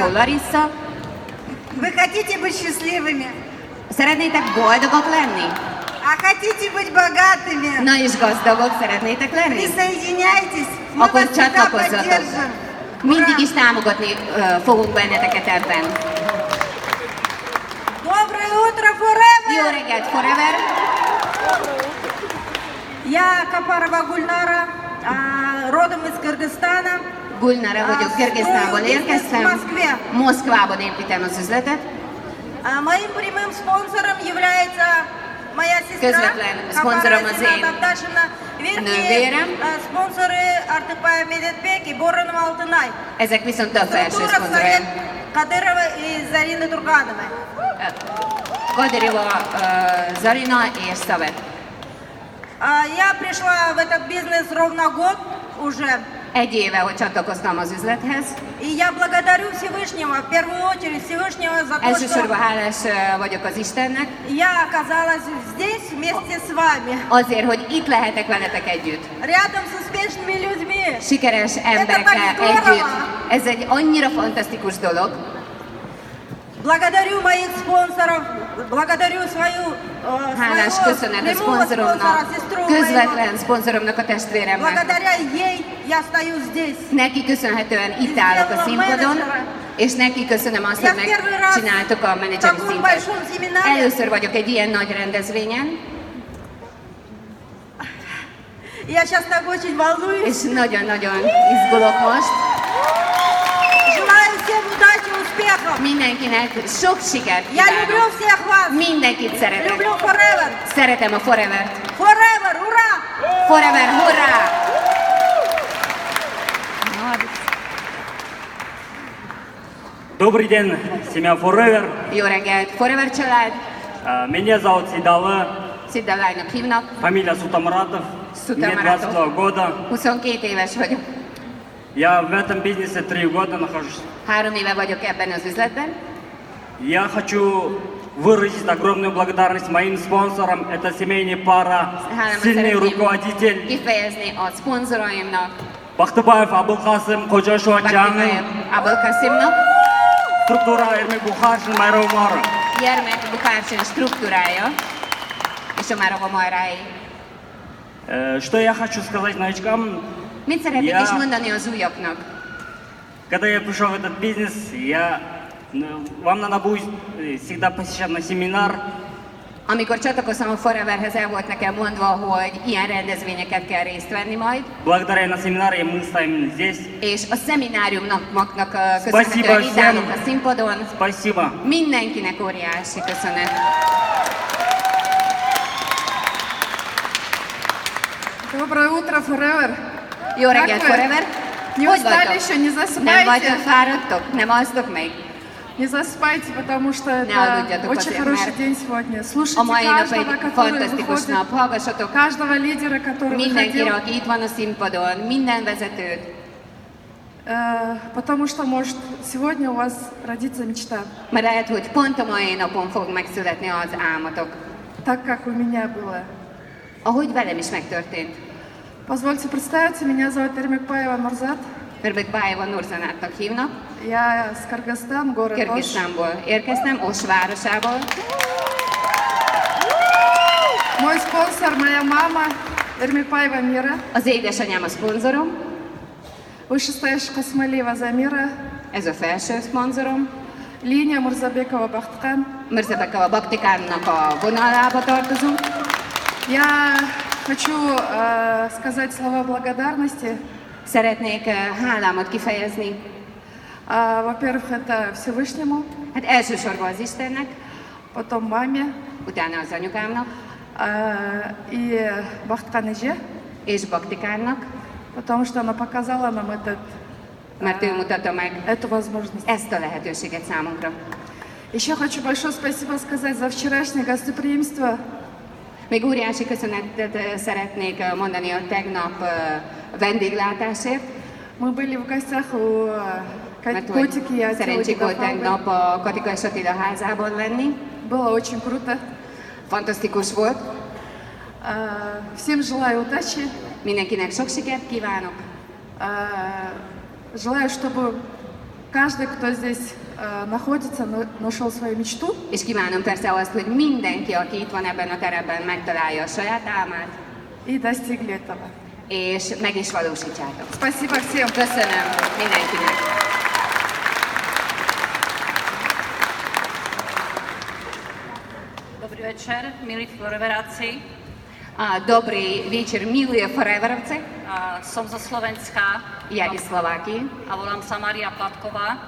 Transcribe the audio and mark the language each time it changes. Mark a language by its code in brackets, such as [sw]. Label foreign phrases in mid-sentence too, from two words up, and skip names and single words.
[ru] Лариса. [hu] Larissa. [ru] Вы хотите быть счастливыми? [hu] Szeretnétek boldogok lenni? [ru] А хотите быть богатыми? [hu] Na és gazdagok szeretnétek lenni? [ru] Присоединяйтесь, мы [hu] Akkor [ru] вас всегда [hu] csatlakozzatok. [ru] поддержим. [hu] Mindig is támogatni fogunk benneteket ebben. [ru] Доброе утро, Forever! [hu] Jó reggelt, Forever! [ru] Я Капарова Гульнара, родом из Кыргызстана. [hu] Gulnara vagyok, Kirgisztánból érkeztem. Moszkvában építem az üzletet. [ru] Моим прямым спонсором является моя сестра [hu] Közvetlen szponzorom az én nővérem. [ru] Спонсоры Артепая Медетбек и Боронова Алтынай. [hu] Ezek viszont a felső [ru] Структура [hu] szponzoraim. [ru] Кадырова и Зарины Тургановой. [hu] Kadirova, Zarina és Szavet. [ru] Я пришла в этот бизнес ровно год уже. [hu] Egy éve, hogy csatlakoztam az üzlethez. [ru] И я благодарю Всевышнего, в первую очередь Всевышнего за то, [hu] Elsősorban [ru] что [hu] hálás vagyok az Istennek, [ru] я оказалась здесь вместе с вами. [hu] azért, hogy itt lehetek veletek együtt. [ru] Рядом с успешными людьми. [hu] Sikeres emberekkel együtt. Ez egy annyira fantasztikus dolog. [ru] Благодарю моих спонсоров, благодарю свою [hu] Hálás köszönet a szponzoromnak, közvetlen szponzoromnak, a testvéremnek. [ru] Благодаря ей я стою здесь. [hu] Neki köszönhetően itt állok a színpadon, és neki köszönöm azt, hogy megcsináltok a menedzseri szintet. Először vagyok egy ilyen nagy rendezvényen, [ru] Я сейчас так очень волнуюсь. [hu] és nagyon-nagyon izgulok most. [ru] Желаю всем удачи, успехов. [hu] Mindenkinek sok sikert [ru] Я люблю [hu] kívánok. [ru] всех вас. [hu] Mindenkit szeretek. [ru] Люблю Forever. [hu] Szeretem a Forever-t. [ru] Forever, ура! [hu] Forever, hurrá! [ru] Добрый день, семья Forever. [hu] Jó reggelt, Forever család! [ru] Меня зовут Сидалы, [hu] Szidalánynak hívnak, [ru] фамилия Сутамратов. Мне [hu] Сутамратов. [ru] 22 года. [hu] 22 éves vagyok. [ru] Я в этом бизнесе 3 года нахожусь. 3 éve vagyok ebben az üzletben. Я хочу выразить огромную благодарность моим спонсорам. Это семейная пара, [hu] Hálámat [ru] сильный [hu] szeretném [ru] руководитель. [hu] kifejezni a szponzoraimnak, [ru] Бахтыбаев Абылкасым, Кожашова [hu] Baktibayev [ru] Чаңын, [hu] Abulkasimnak, [ru] структура Эрмек Бухаршин, Майрова Мара. [hu] Jermek Bukárcsin struktúrája, és a Márova Majrái. [ru] Что я хочу сказать новичкам? [hu] Mit szeretnék Ja. is mondani az újaknak? [ru] Когда я prишел в этот бизнес, вам надо будет всегда посещать на семинар. [hu] Amikor csatlakoztam a Foreverhez, el volt nekem mondva, hogy ilyen rendezvényeket kell részt venni majd, [ru] Благодаря на семинаре мы стоим здесь. [hu] és a szemináriumnak [ru] Spasibo [hu] köszönhetően itt állunk [ru] всем. [hu] a színpadon. [ru] Спасибо. [hu] Mindenkinek óriási köszönet. [ru] Доброе утро, Forever! [hu] Jó reggelt, [ru] Как вы? [hu] Forever! [ru] Не [hu] Hogy [ru] устали [hu] vagytok? [ru] еще, не [hu] Nem [ru] засыпайте? [hu] vagytok fáradtok? Nem alsztok még? [ru] Не засыпайте, потому что [hu] Ne aludja, [ru] это только очень ты, хороший Мэр. день сегодня. [hu] A [ru] Слушайте [hu] mai nap [ru] каждого, [hu] egy [ru] который [hu] fantasztikus [ru] выходит, [hu] nap. Hallgassatok [ru] каждого лидера, который [hu] mindenkire, [ru] выходил, [hu] aki itt van a színpadon, minden vezetőt, [ru] потому что, может, сегодня у вас родится мечта, [hu] mert lehet, hogy pont a mai napon fog megszületni az álmotok. [ru] так как у меня было. [hu] Ahogy velem is megtörtént. [ru] Позвольте представиться, меня зовут Эрмекбаева Нурзат. [hu] Örmekbájeva Nurzanátnak hívnak. [ru] Я с Кыргызстан, город Ош. [hu] Kirgisztánból érkeztem, Osh városából. [ru] Мой спонсор, моя мама, Эрмекбаева Мира, [hu] Az édesanyám a szponzorom, [ru] вышестоящая Космалиева Замира, [hu] ez a felső szponzorom. [ru] Линия Мурзабекова Бахткан. [hu] Mirzabekova Baktikánnak a vonalába tartozunk. [ru] Я хочу сказать слова благодарности. [hu] Szeretnék hálámat kifejezni. [ru] Во-первых, это Всевышнему, [hu] Hát elsősorban az Istennek, [ru] потом маме [hu] utána az anyukámnak, [ru] и Бахткан Эже, [hu] és Baktikánnak, [ru] потому что она показала нам [hu] mert ő mutatta meg [ru] эту возможность. [hu] ezt a lehetőséget számunkra. [ru] Еще хочу большое спасибо сказать за вчерашнее гостеприимство. [hu] Még óriási köszönetet szeretnék mondani a tegnap vendéglátásért, [ru] Мы были в гостях у [hu] mert hogy [ru] Котики и [hu] szerencsénk volt [ru] Атилы. [hu] tegnap a Katika és Attila házában lenni. [ru] Было очень круто. [hu] Fantasztikus volt. [ru] Всем желаю удачи. [hu] Mindenkinek sok sikert kívánok. [ru] Желаю, чтобы каждый, кто здесь находится, нашел свою мечту. [hu] És kívánom persze azt, hogy mindenki, aki itt van ebben a teremben, megtalálja a saját álmát, [ru] И достигли этого. [hu] és meg is valósítsátok. [ru] Спасибо всем. [hu] Köszönöm mindenkinek. [sk] Dobrý večer, milí foreveráci. Dobrý večer, milí foreverovci. Som zo Slovenska [ru] Я из Словакии, [sk] a volám sa Maria Patková.